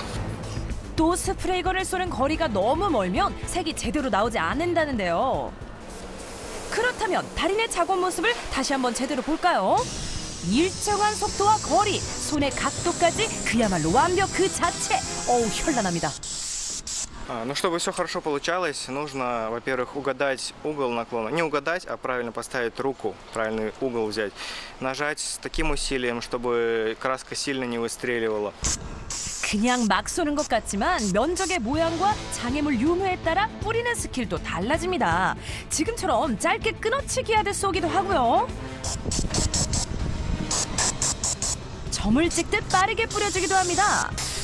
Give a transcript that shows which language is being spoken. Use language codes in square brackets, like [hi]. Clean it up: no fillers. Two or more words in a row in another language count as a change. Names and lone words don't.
[ko] 또 스프레이건을 쏘는 거리가 너무 멀면 색이 제대로 나오지 않는다는데요. 그렇다면 달인의 작업 모습을 다시 한번 제대로 볼까요? 일정한 속도와 거리, 손의 각도까지 그야말로 완벽 그 자체. 어우, 현란합니다. [ru] Ну, чтобы все хорошо получалось, нужно, во-первых, угадать угол наклона. Не угадать, а правильно поставить руку, правильный угол взять. Нажать с таким усилием, чтобы краска сильно не выстреливала. [ko] 그냥 막 쏘는 것 같지만 면적의 모양과 장애물 유무에 따라 뿌리는 스킬도 달라집니다. 지금처럼 짧게 끊어치기 하듯 쏘기도 하고요. 점을 찍듯 빠르게 뿌려주기도 합니다.